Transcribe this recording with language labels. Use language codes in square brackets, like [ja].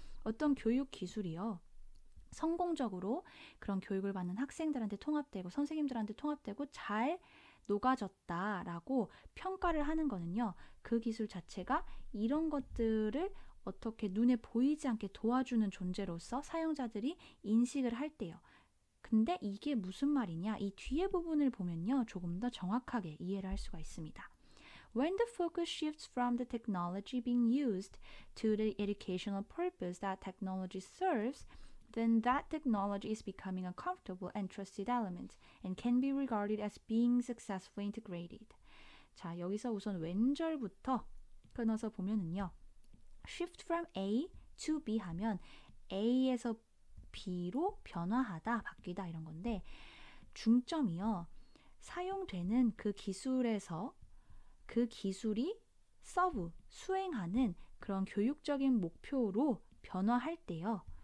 [ko] 어떤 교육 기술이요. 성공적으로 그런 교육을 받는 학생들한테 통합되고 선생님들한테 통합되고 잘 녹아졌다라고 평가를 하는 거는요. 그 기술 자체가 이런 것들을 어떻게 눈에 보이지 않게 도와주는 존재로서 사용자들이 인식을 할 때요. 근데 이게 무슨 말이냐? 이 뒤에 부분을 보면요. 조금 더 정확하게 이해를 할 수가 있습니다. [en] When the focus shifts from the technology being used to the educational purpose that technology serves, then that technology is becoming a comfortable and trusted element and can be regarded as being successfully integrated. [ko] 자, 여기서 우선 왼절부터 끊어서 보면은요. [en] shift from A to B [ko] 하면 A에서 B로 변화하다, 바뀌다 이런 건데 중점이요. 사용되는 그 기술에서 그 기술이 서브, 수행하는 그런 교육적인 목표로 변화할 때요.